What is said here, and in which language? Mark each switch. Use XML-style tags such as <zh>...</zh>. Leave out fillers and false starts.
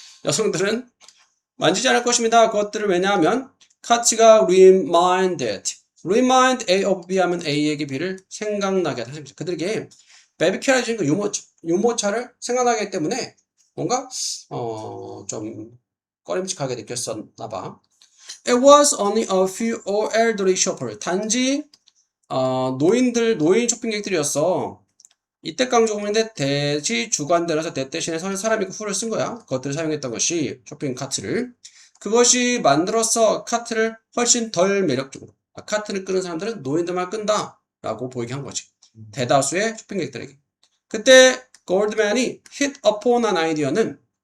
<ko>여성들은 만지지 않을 것입니다. 그것들을 왜냐하면 카츠가</ko> <en>remind A of B</en> <ko>하면 A에게 B를 생각나게 하다. 그들에게 베비큐라는 그 유모차를 생각나게 하기 때문에 뭔가 좀 꺼림칙하게 느꼈었나 봐.</ko> <en>It was only a few elderly shoppers.</en> <ko>단지 노인 쇼핑객들이었어. 이때 강조문인데 대시 주관대라서 대 대신에 사람이 who를 쓴 거야. 그것들을 사용했던 것이 쇼핑 카트를. 그것이 만들어서 카트를 훨씬 덜 매력적으로. 카트를 끄는 사람들은 노인들만 끈다 라고 보이게 한 거지. 대다수의 쇼핑객들에게. 그때 골드맨이</ko> <en>hit upon an idea</en> <ko>는</ko>